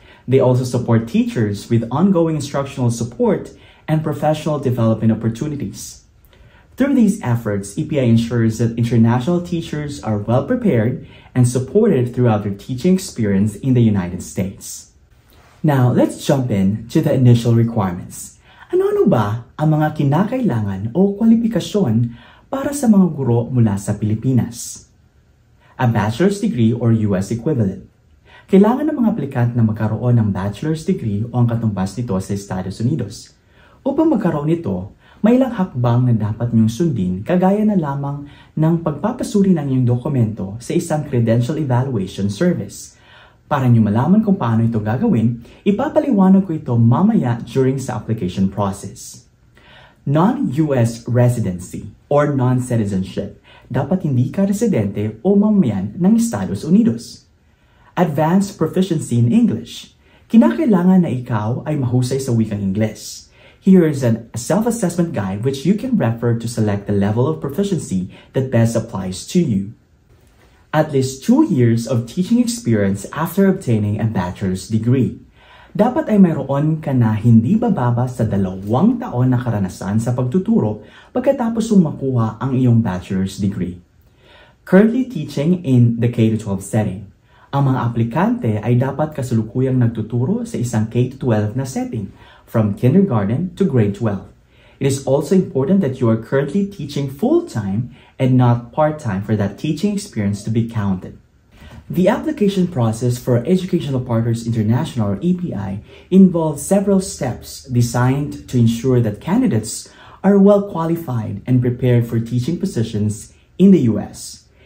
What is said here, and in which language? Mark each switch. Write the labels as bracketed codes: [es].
[en] They also support teachers with ongoing instructional support and professional development opportunities. Through these efforts, EPI ensures that international teachers are well prepared and supported throughout their teaching experience in the United States. Now, let's jump in to the initial requirements. [tl] Ano-ano ba ang mga kinakailangan o kwalifikasyon para sa mga guro mula sa Pilipinas? [en] A bachelor's degree or US equivalent. [tl] Kailangan ng mga aplikant na magkaroon ng bachelor's degree o ang katumbas nito sa Estados Unidos. Upang magkaroon nito, may ilang hakbang na dapat niyong sundin kagaya na lamang ng pagpapasuri ng iyong dokumento sa isang credential evaluation service. Para niyo malaman kung paano ito gagawin, ipapaliwanag ko ito mamaya during sa application process. [en] Non-US residency or non-citizenship. [tl] Dapat hindi ka residente o mamamayan ng Estados Unidos. [en] Advanced proficiency in English. [tl] Kinakailangan na ikaw ay mahusay sa wikang Ingles. [en] Here is a self-assessment guide which you can refer to select the level of proficiency that best applies to you. At least 2 years of teaching experience after obtaining a bachelor's degree. [tl] Dapat ay mayroon ka na hindi bababa sa 2 taon na karanasan sa pagtuturo pagkatapos mong makuha ang iyong bachelor's degree. [en] Currently teaching in the K-12 setting. [tl] Ang mga aplikante ay dapat kasalukuyang nagtuturo sa isang K-12 na setting, [en] from kindergarten to grade 12. It is also important that you are currently teaching full-time and not part-time for that teaching experience to be counted. The application process for Educational Partners International, or EPI, involves several steps designed to ensure that candidates are well qualified and prepared for teaching positions in the U.S.